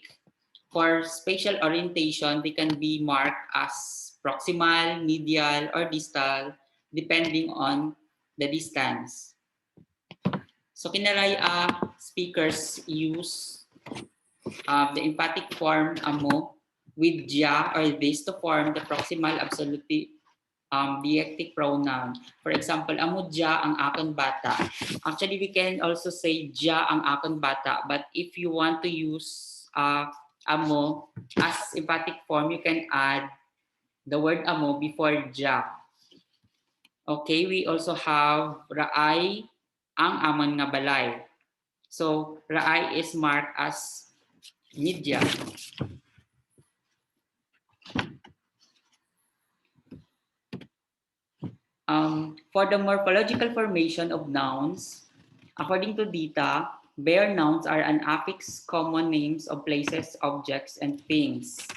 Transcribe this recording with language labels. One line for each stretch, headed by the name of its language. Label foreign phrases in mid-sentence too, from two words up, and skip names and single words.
English: For spatial orientation, they can be marked as proximal, medial, or distal, depending on the distance. So Kinaray-a speakers use the emphatic form amo with ja or this to form the proximal absolutive deictic pronoun. For example,
Kinaray-a: amo ja ang akon bata.
English: Actually, we can also say
Kinaray-a: ja ang akon bata,
English: but if you want to use amo as emphatic form, you can add the word amo before ja. Okay, we also have
Kinaray-a: raay ang amon nga balay.
English: So, raay is marked as media. For the morphological formation of nouns, according to data, bare nouns are an affixed common names of places, objects, and things.